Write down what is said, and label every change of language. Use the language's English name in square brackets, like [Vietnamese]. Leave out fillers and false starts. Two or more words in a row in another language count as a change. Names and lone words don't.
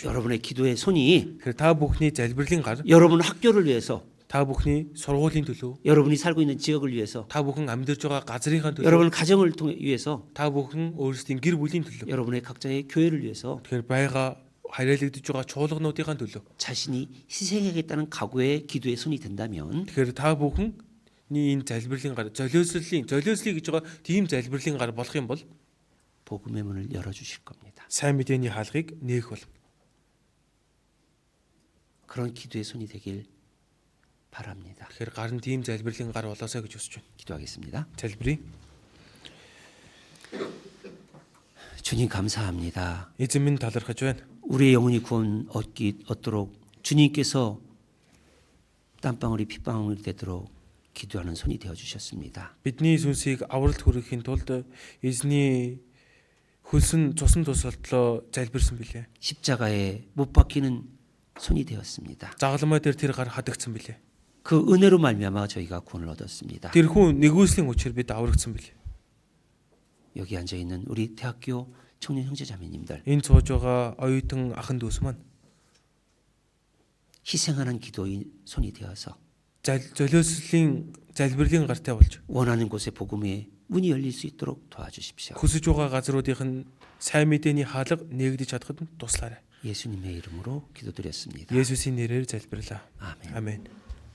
[Korean] 여러분의 기도의 손이 [Mongolian] Тэгэхээр та бүхний залбирлын гар, [Korean] 여러분 학교를 위해서, [Mongolian] та бүхний сургуулийн төлөө, [Korean] 여러분이 살고 있는 지역을 위해서, [Mongolian] та бүхэн амьдарч байгаа газрынхаа төлөө, [Korean] 여러분 가정을 위해서, [Mongolian] та бүхэн өөрсдийн гэр бүлийн төлөө, [Korean] 여러분의 각자의 교회를 위해서 [Mongolian] тэгэхээр байгаа харьяалагдж байгаа чуулгануудын төлөө. [Korean] 자신이 희생하겠다는 각오의 기도의 손이 된다면 [Mongolian] Тэгэхээр та бүхэн энэ залбирлын гар золиослыг гэж байгаа тийм залбирлын гар болох юм бол [Korean] 복음의 문을 열어주실 겁니다. [Mongolian] сайн мэдээний хаалгыг нээх бол [Korean] 그런 기도의 손이 되길 바랍니다. [Mongolian] тэгэхээр гар нь тийм залбирлын гар болоосаа гэж хүсэж байна. [Korean] 기도하겠습니다. [Mongolian] Залбирая. [Korean] 주님 감사합니다. [Mongolian] Эзэн минь талархаж байна. [Korean] 우리의 영혼이 구원 얻도록 주님께서 땀방울이 핏방울이 되도록 기도하는 손이 되어 주셨습니다. [Mongolian] Бидний сүнсийг авралт хүрэхийн тулд эзний хөлсөн цусан тусалтлоо залбирсан билээ. [Korean] 십자가에 못 박히는 손이 되었습니다. [Mongolian] Загалмай дээр тэр гар хадагдсан билээ. [Korean] 그 은혜로 말미암아 저희가 구원을 얻었습니다. [Mongolian] Тэрхүү нэгүслийн учир бид аврагдсан билээ. [Korean] 여기 앉아 있는 우리 대학교 청년 형제자매님들 [Mongolian] Энэ сууж байгаа оюутан ахын дүүс маань [Korean] 희생하는 기도의 손이 되어서 [Mongolian] золиослын залбирлын гартай болж [Korean] 원하는 곳에 복음의 문이 열릴 수 있도록 도와주십시오. [Mongolian] Хүсэж байгаа газруудынх нь сайн мэдээний хаалга нээгдэж чадахад нь туслаарай. [Korean] 예수님의 이름으로 기도드렸습니다. [Mongolian] Есүсийн нэрээр залбирлаа. [Korean] 아멘. [Mongolian] Амен.